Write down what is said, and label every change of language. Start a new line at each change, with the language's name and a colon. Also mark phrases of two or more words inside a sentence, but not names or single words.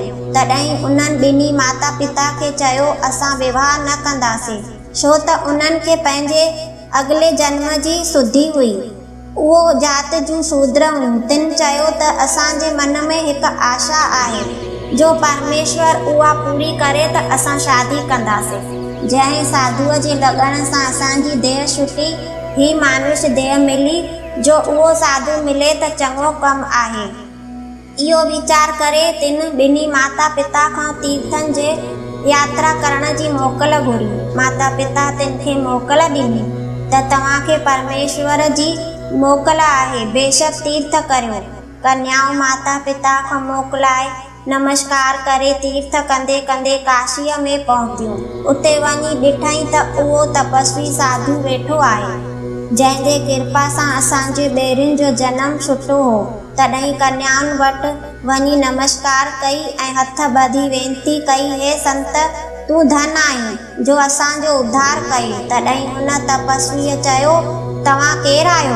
Sindhi: तॾहिं उन्हनि ॿिन्ही माता पिता खे चयो, असां विवाह न कंदासीं, छो त उन्हनि खे पंहिंजे अॻिले जन्म जी सुधी हुई। उहो जात जूं शूद्र हुयूं। तिन चयो त असांजे मन में हिकु आशा आहे, जो परमेश्वर उहा पूरी करे त असां शादी कंदासीं। जंहिं साधुअ जे लॻण सां असांजी देह छुटी, ही मानुष देह मिली, जो उहो साधु मिले त चङो कमु आहे। इहो वीचार करे तिन ॿिन्ही माता पिता खां तीर्थनि जे यात्रा करण जी मोकल घुरी। माता पिता तिन खे मोकल ॾिनी त तव्हांखे परमेश्वर जी मोकल आहे, बेशक तीर्थ करियो। कन्याऊं माता पिता खां मोकलाए नमस्कार करे तीर्थ कंदे कंदे काशीअ में पहुतियूं। उते वञी ॾिठई त उहो तपस्वी साधु वेठो आहे, जंहिंजे कृपा सां असांजे ॿेरियुनि जो जनम सुठो हो। तॾहिं कन्याउनि वटि वञी नमस्कार कई ऐं हथ ॿधी वेनती कई, हे संत, तूं धन आहीं जो असांजो उद्धार कई। तॾहिं हुन तपस्वीअ चयो, तव्हां केरु आहियो?